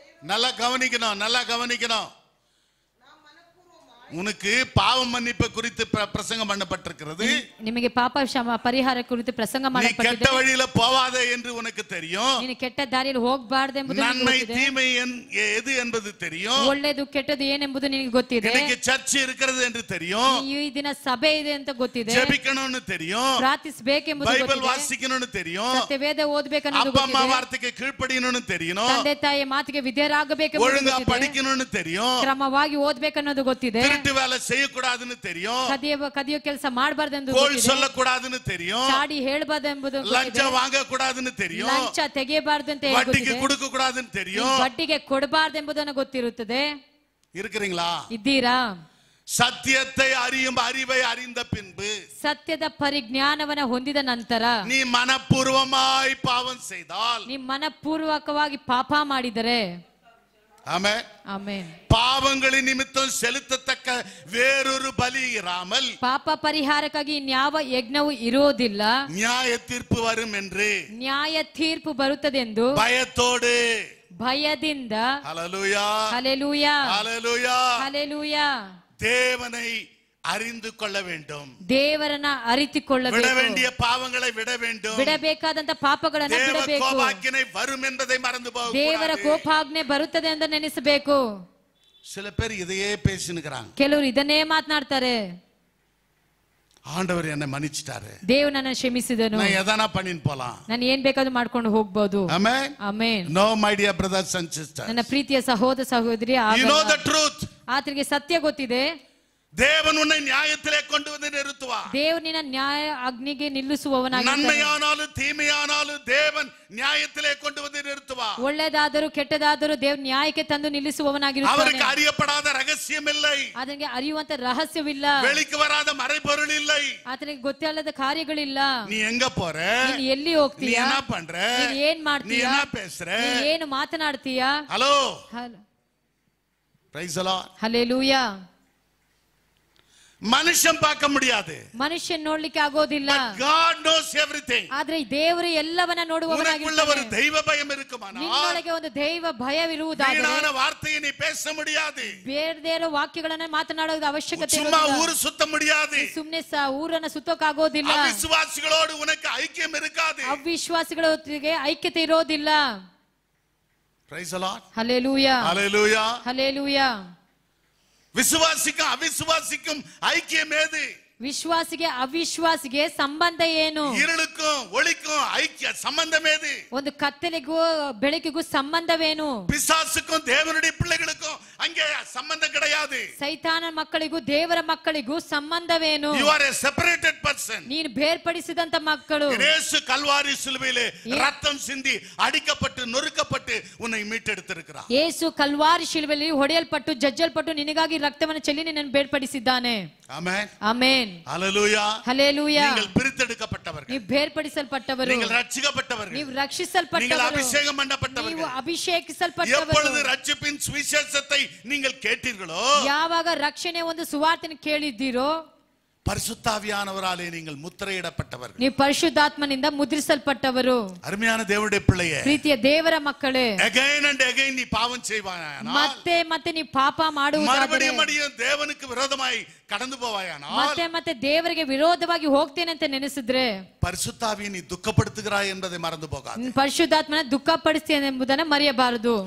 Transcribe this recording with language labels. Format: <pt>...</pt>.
<ta>நல்லா கவனிக்கணும். உனக்கு பாவ மன்னிப்பு குறித்து பிரசங்கம் பண்ணப்பட்டிருக்கிறது.</ta> <kn>ನಿಮಗೆ ಪಾಪ ಪರಿಹಾರ ಕುರಿತು ಪ್ರಸಂಗ ಮಾಡಲ್ಪಟ್ಟಿದೆ.</kn> <ta>நீ கெட்ட வழியில போவாதே என்று உனக்கு தெரியும்.</ta> <kn>ನೀನು ಕೆಟ್ಟ ದಾರಿಯಲ್ಲಿ ಹೋಗಬಾರದು ಎಂಬುದು ನಿನಗೆ</kn> <ta>நன்மை</ta> <kn>ಗೊತ್ತಿದೆ.</kn> <ta>தீமை எது என்பது தெரியும்.</ta> <kn>ಒಳ್ಳೆಯದು ಕೆಟ್ಟದು ಏನೆಂಬುದು ನಿನಗೆ ಗೊತ್ತಿದೆ.</kn> <ta>இன்னைக்கு சர்ச் இருக்கிறது என்று தெரியும்.</ta> <kn>ಈ ದಿನ ಸಭೆ ಇದೆ ಅಂತ ಗೊತ್ತಿದೆ.</kn> <ta>ஜெபிக்கணும்னு தெரியும்.</ta> <kn>ಪ್ರಾರ್ಥಿಸಬೇಕೆಂಬುದು ಗೊತ್ತಿದೆ.</kn> <ta>பைபிள் வாசிக்கணும்னு தெரியும்.</ta> <kn>ಸತ್ಯವೇದ ಓದಬೇಕನ್ನೋದು</kn> <ta>அப்பா அம்மா</ta> <kn>ಗೊತ್ತಿದೆ.</kn> <ta>வார்த்தைக்கு கீழ்ப்படியணும்னு தெரியும்.</ta> <kn>ತಂದೆ ತಾಯಿಯ ಮಾತಿಗೆ ವಿಧೇಯರಾಗಬೇಕೆಂಬುದು</kn> <ta>ஒழுங்கா</ta> <kn>ಗೊತ್ತಿದೆ.</kn> <ta>படிக்கணும்னு தெரியும்.</ta> <kn>ಕ್ರಮವಾಗಿ ಓದಬೇಕನ್ನೋದು ಗೊತ್ತಿದೆ.</kn> <ta>திருட்டு வேலை செய்யக்கூடாதுன்னு தெரியும்.</ta> <kn>ಕದಿಯೋ ಕೆಲಸ ಮಾಡಬಾರದೆಂದು</kn> <ta>கோல்</ta> <kn>ಗೊತ್ತಿದೆ.</kn> <ta>சொல்லக்கூடாதுன்னு தெரியும்.</ta> <kn>ಚಾಡಿ ಹೇಳಬಾರದು ಎಂಬುದು</kn> <ta>லஞ்சம் வாங்க கூடாதுன்னு தெரியும்.</ta> <kn>ಲಂಚ ತೆಗೆಯಬಾರದು ಅಂತ</kn> <ta>வட்டிக்கு</ta> <kn>ಗೊತ್ತಿದೆ.</kn> <ta>கொடுக்க கூடாதுன்னு தெரியும்.</ta> <kn>ಬಡ್ಡಿಗೆ ಕೊಡಬಾರದು ಎಂಬುದನ್ನು ಗೊತ್ತಿರುತ್ತದೆ.</kn> <ta>இருக்கிறீங்களா?</ta> <kn>ಇದ್ದೀರಾ?</kn> <ta>சத்தியத்தை அறியும் அறிவை அறிந்த பின்பு</ta> <kn>ಸತ್ಯದ ಪರಿಜ್ಞಾನವನ್ನ ಹೊಂದಿದ ನಂತರ</kn> <ta>நீ மனப்பூர்வமாய் பாவம் செய்தால்,</ta> <kn>ನೀ ಮನಪೂರ್ವಕವಾಗಿ ಪಾಪ ಮಾಡಿದರೆ,</kn> <ta>ஆமென்,</ta> <kn>ಆಮೆನ್,</kn> <ta>பாவங்களின் நிமித்தம் செலுத்தத்தக்க வேறொரு பலி இராமல்</ta> <kn>ಪಾಪ ಪರಿಹಾರಕ್ಕಾಗಿ ಇನ್ಯಾವ ಯಜ್ಞವು ಇರೋದಿಲ್ಲ,</kn> <ta>நியாய தீர்ப்பு வரும் என்று</ta> <kn>ನ್ಯಾಯ ತೀರ್ಪು ಬರುತ್ತದೆಂದು</kn> <ta>பயத்தோடு,</ta> <kn>ಭಯದಿಂದ,</kn> <ta>ஹல்லேலூயா,</ta> <kn>ಹಲ್ಲೆಲೂಯಾ,</kn> <ta>ஹல்லேலூயா,</ta> <kn>ಹಲ್ಲೆಲೂಯಾ,</kn> <ta>தேவனை அறிந்து கொள்ள வேண்டும்.</ta> <kn>ದೇವರನ್ನ ಅರಿತುಕೊಳ್ಳಬೇಕು.</kn> <ta>விட வேண்டிய பாவங்களை விட வேண்டும்.</ta> <kn>ಬಿಡಬೇಕಾದಂತ ಪಾಪಗಳನ್ನ</kn> <ta>தேவ</ta> <kn>ಬಿಡಬೇಕು.</kn> <ta>கோபாக்கினை வரும் என்பதை மறந்து</ta> <kn>ದೇವರ</kn> <ta>போகக்கூடாது.</ta> <kn>ಕೋಪಾಜ್ಞೆ ಬರುತ್ತದೆ ಎಂದು ನೆನೆಸಬೇಕು.</kn> <ta>சில பேர் இதையே பேசினுக்கிறாங்க.</ta> <kn>ಕೆಲವರು ಇದನ್ನೇ ಮಾತನಾಡ್ತಾರೆ.</kn> <ta>ஆண்டவர் என்னை மன்னிச்சிட்டாரு,</ta> <kn>ದೇವ್ ನನ್ನ ಕ್ಷಮಿಸಿದನು,</kn> <ta>நான் எதனா பண்ணின்னு போலாம்.</ta> <kn>ನಾನು ಏನ್ ಬೇಕಾದ್ರೂ ಮಾಡ್ಕೊಂಡು ಹೋಗ್ಬೋದು.</kn> <en>Amen.</en> <kn>Amen.</kn> <en>No, my dear brothers and sisters.</en> <kn>ನನ್ನ ಪ್ರೀತಿಯ ಸಹೋದರ ಸಹೋದರಿ,</kn> <en>You know the truth.</en> <kn>ಆತನಿಗೆ ಸತ್ಯ ಗೊತ್ತಿದೆ.</kn> <ta>தேவன் உன்னை நியாயத்திலே கொண்டு வந்து நிறுத்துவார்.</ta> <kn>ದೇವ್ ನಿನ್ನ ನ್ಯಾಯ ಅಗ್ನಿಗೆ ನಿಲ್ಲಿಸುವವನಾಗಿದ್ದಾನೆ.</kn> <ta>நன்மையானாலும் தீமையானாலும் தேவன் நியாயத்திலே கொண்டு வந்து நிறுத்துவார்.</ta> <kn>ಒಳ್ಳೆದಾದರೂ ಕೆಟ್ಟದಾದರೂ ದೇವ್ ನ್ಯಾಯಕ್ಕೆ ತಂದು ನಿಲ್ಲಿಸುವವನಾಗಿರುತ್ತಾನೆ.</kn> <ta>அவருக்கு அறியப்படாத ரகசியம் இல்லை.</ta> <kn>ಆತನಿಗೆ ಅರಿಯುವಂತ ರಹಸ್ಯವಿಲ್ಲ.</kn> <ta>வெளிக்கு வராத மறைபொருள் இல்லை.</ta> <kn>ಆತನಿಗೆ ಗೊತ್ತಿಲ್ಲದ ಕಾರ್ಯಗಳಿಲ್ಲ.</kn> <ta>நீ எங்க போற?</ta> <kn>ನೀನು ಎಲ್ಲಿ</kn> <ta>நீ</ta> <kn>ಹೋಗ್ತೀಯಾ?</kn> <ta>என்ன பண்ற?</ta> <kn>ನೀನು ಏನ್</kn> <ta>நீ</ta> <kn>ಮಾಡ್ತೀಯಾ?</kn> <ta>என்ன பேசுற?</ta> <kn>ನೀನು ಏನು ಮಾತನಾಡ್ತೀಯಾ?</kn> <en>Hello, praise the Lord.</en> <kn>Hallelujah.</kn> <ta>மனுஷன் பார்க்க முடியாது.</ta> <kn>ಮನುಷ್ಯನ್ ನೋಡ್ಲಿಕ್ಕೆ ಆಗೋದಿಲ್ಲ.</kn> <en>God knows everything.</en> <kn>ಆದ್ರೆ ದೇವರು ಎಲ್ಲವನ್ನ</kn> <ta>உனக்குள்ள ஒரு</ta> <kn>ನೋಡುವವನಾಗಿದ್ದಾನೆ.</kn> <ta>தெய்வ பயம் இருக்குமானால்</ta> <kn>ನಿನ್ನೊಳಗೆ ಒಂದು ದೈವ ಭಯವಿರುವುದಾದರೆ</kn> <ta>வீணான வார்த்தையை நீ பேச முடியாது.</ta> <kn>ಬೇಡದೇ ಇರೋ ವಾಕ್ಯಗಳನ್ನ ಮಾತನಾಡೋದು ಅವಶ್ಯಕತೆ</kn> <ta>சும்மா</ta> <kn>ಇರೋದಿಲ್ಲ.</kn> <ta>ஊரு சுத்த முடியாது.</ta> <kn>ಸುಮ್ನೆ ಊರನ್ನ ಸುತ್ತೋಕಾಗೋದಿಲ್ಲ.</kn> <ta>அவிசுவாசிகளோடு உனக்கு ஐக்கியம் இருக்காது.</ta> <kn>ಅವಿಶ್ವಾಸಿಗಳ ಒಟ್ಟಿಗೆ ಐಕ್ಯತೆ ಇರೋದಿಲ್ಲ.</kn> <en>Praise the Lord.</en> <kn>Hallelujah,</kn> <en>Hallelujah.</en> <kn>Hallelujah.</kn> <ta>விசுவாசிக்கும் அவிசுவாசிக்கும் ஐக்கியம் ஏது?</ta> <kn>ವಿಶ್ವಾಸಿಗೆ ಅವಿಶ್ವಾಸಿಗೆ ಸಂಬಂಧ ಏನು?</kn> <ta>இருளுக்கும் ஒளிக்கும் ஐக்கிய சம்பந்தம் ஏது?</ta> <kn>ಒಂದು ಕತ್ತಲೆಗೂ ಬೆಳಕಿಗೂ ಸಂಬಂಧವೇನು?</kn> <ta>பிசாசுக்கும் தேவனுடைய பிள்ளைகளுக்கும் அங்கே சம்பந்தம் கிடையாது.</ta> <kn>ಸೈತಾನ ಮಕ್ಕಳಿಗೂ ದೇವರ ಮಕ್ಕಳಿಗೂ ಸಂಬಂಧವೇನು?</kn> <en>You are a separated person.</en> <kn>ನೀನು ಬೇರ್ಪಡಿಸಿದಂತ ಮಕ್ಕಳು.</kn> <ta>இயேசு கல்வாரி சிலுவையிலே ரத்தம் சிந்தி அடிக்கப்பட்டு நொறுக்கப்பட்டு உன்னை மீட்டெடுத்திருக்கிறார்.</ta> <kn>ಯೇಸು ಕಲ್ವಾರಿ ಶಿಲುಬೆಯಲ್ಲಿ ಹೊಡೆಯಲ್ಪಟ್ಟು ಜಜ್ಜಲ್ಪಟ್ಟು ನಿನಗಾಗಿ ರಕ್ತವನ್ನು ಚೆಲ್ಲಿ ನಿನ್ನನ್ನು ಬೇರ್ಪಡಿಸಿದ್ದಾನೆ.</kn> <ta>ஆமென்.</ta> <kn>ಆಮೆನ್.</kn> <ta>ஹல்லேலூயா.</ta> <kn>ಹಲ್ಲೆಲೂಯಾ.</kn> <ta>நீங்கள் பிரித்தெடுக்கப்பட்டவர்கள்.</ta> <kn>ನೀವು ಬೇರ್ಪಡಿಸಲ್ಪಟ್ಟವರು.</kn> <ta>நீங்கள் ரட்சிக்கப்பட்டவர்கள்.</ta> <kn>ನೀವು</kn> <ta>நீங்கள்</ta> <kn>ರಕ್ಷಿಸಲ್ಪಟ್ಟವರು.</kn> <ta>அபிஷேகம்</ta> <kn>ನೀವು</kn> <ta>பண்ணப்பட்டவர்கள்.</ta> <kn>ಅಭಿಷೇಕಿಸಲ್ಪಟ್ಟವರು.</kn> <ta>எப்பொழுது ரட்சிப்பின் சுவிசேஷத்தை நீங்கள் கேட்டீர்களோ,</ta> <kn>ಯಾವಾಗ ರಕ್ಷಣೆ ಒಂದು ಸುವಾರ್ತೆನ ಕೇಳಿದ್ದೀರೋ,</kn> <ta>பரிசுத்தாவியானவராலே நீங்கள் முத்திரையிடப்பட்டவர்கள்.</ta> <kn>ನೀವು ಪರಿಶುದ್ಧಾತ್ಮನಿಂದ ಮುದ್ರಿಸಲ್ಪಟ್ಟವರು.</kn> <ta>அருமையான தேவனுடைய பிள்ளையே,</ta> <kn>ಪ್ರೀತಿಯ ದೇವರ ಮಕ್ಕಳೇ,</kn> <en>again and again</en> <ta>நீ பாவம் செய்வாயானால்,</ta> <kn>ಮತ್ತೆ ಮತ್ತೆ ನೀವು ಪಾಪ ಮಾಡುವುದಾದರೆ,</kn> <ta>மறுபடியும் மறுபடியும் தேவனுக்கு விரோதமாய் கடந்து போவாயானால்,</ta> <kn>ಮತ್ತೆ ಮತ್ತೆ ದೇವರಿಗೆ ವಿರೋಧವಾಗಿ ಹೋಗ್ತೇನೆ ಅಂತ ನೆನೆಸಿದ್ರೆ,</kn> <ta>பரிசுத்தாவியை நீ துக்கப்படுத்துகிறாய் என்பதை மறந்து போகாதே.</ta> <kn>ಪರಿಶುದ್ಧಾತ್ಮನ ದುಃಖ ಪಡಿಸ್ತೇನೆ ಎಂಬುದನ್ನು ಮರೆಯಬಾರದು.</kn>